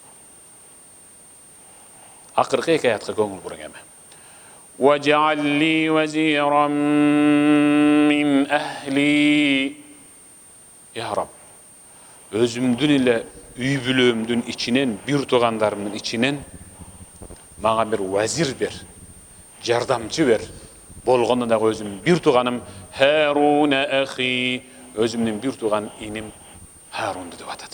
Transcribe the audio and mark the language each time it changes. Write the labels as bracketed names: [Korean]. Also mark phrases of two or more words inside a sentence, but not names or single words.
[Kyrgyz] Акыркы эки аятка көңүл буруң эми. [Arabic] وَجَعَلْ لِي وَزِيرًا مِنْ أَهْلِي. يا رب, [Kyrgyz] өзүмдүн эле үй бүлөмдүн ичинен, бир туугандарымдын ичинен мага бир вазир бер, жардамчы бер. Болгондо да өзүм бир тууганым Харун ахи, өзүмдүн бир тууган иним Харунду деп атат.